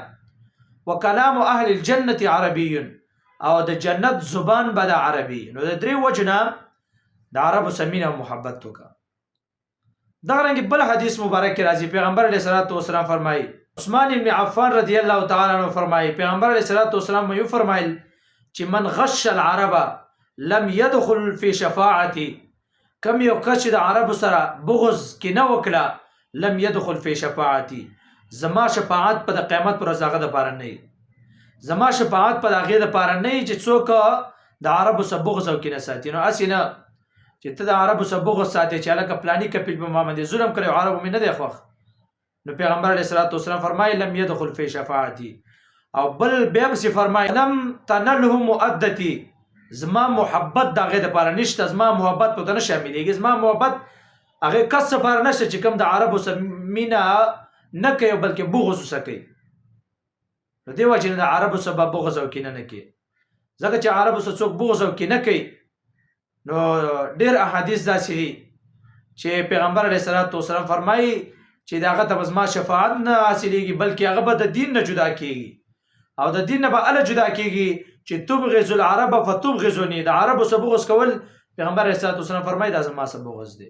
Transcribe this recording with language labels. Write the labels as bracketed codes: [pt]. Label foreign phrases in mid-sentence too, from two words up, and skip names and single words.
[ar] وکلام اهل الجنة عربي، [ps] او د جنت زبان به د عربي. نو د درې وجو نه د عربو سره مینه او محبت وکړه. دغه رنګ بل حدیث مبارک کې راځي پیغمبر [ar] علیه الصلاة والسلام [ps] فرمایي، عثمان ابن عفان [ar] رضی الله تعالی عنہ [ps] فرمایي پیغمبر [ar] علیه الصلاة والسلام [ps] یو فرمایل چې [ar] من غش العرب لم يدخل في شفاعتي، [ps] کم یو کس چې د عربو سره بغض کینه وکړه [ar] لم يدخل في شفاعتي، [ps] زما شفاعت په د قیامت پر ورځ هغه دپاره نه وي، زما شفاعت په د هغې دپاره نه وي چې څوک د عربو سره بغض او کینه ساتي. نو هسې نه چې ته د عربو سره بغض ساتې چې هلکه پلاني کپیل به ما باندې ظلم کړی او عربو مې نه دی خوښ. نو پیغمبر [ar] علیه الصلاة والسلام [ps] فرمایي [ar] لم يدخل في شفاعتي. [ps] او بل بیا پسې فرمایي [ar] لم تنله مؤدتي، [ps] زما محبت د هغې دپاره نشته، زما محبت په ته نه شاملېږي، زما محبت هغې کس دپاره نشته چې کوم د عربو سره مینه نه کوي بلکې بغض ورسره کوي. نو دې وجې نه د عربو سره به بغض او کینه نه کوي، ځکه چې عربو سره څوک بغض او کینه کوي نو ډېر احادیث داسې دي چې پیغمبر [ar] علیه الصلاة والسلام [ps] فرمایي چې د هغه ته به زما شفاعت نه حاصلېږي بلکې هغه به د دین نه جدا کېږي، او د دین نه به هله جدا کېږي چې [ar] تبغض العرب فتبغضني، [ps] د عربو سره بغض کول پیغمبر [ar] علیه الصلاة والسلام [ps] فرمایي دا زما سره بغض دی.